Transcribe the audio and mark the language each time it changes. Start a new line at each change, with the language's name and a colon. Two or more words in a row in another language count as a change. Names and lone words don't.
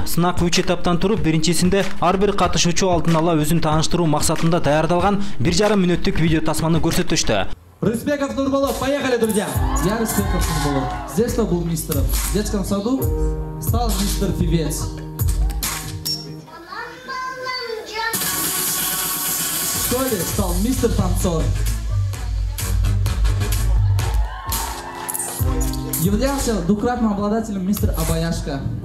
Kyrgyz: Сынак 3 этаптан туруп, биринчисинде ар бир катышуучу алдын ала өзүн тааныштыруу максатында даярдалган 1,5 мүнөттүк видео тасманы көрсөтүштү.
Russian: Рызбеков Нурболот, поехали, друзья! Я Рызбеков Нурболот. С детства был мистером. В детском саду стал мистер-певец. В школе стал мистер-танцор. Являлся двукратным обладателем мистер Обаяшка.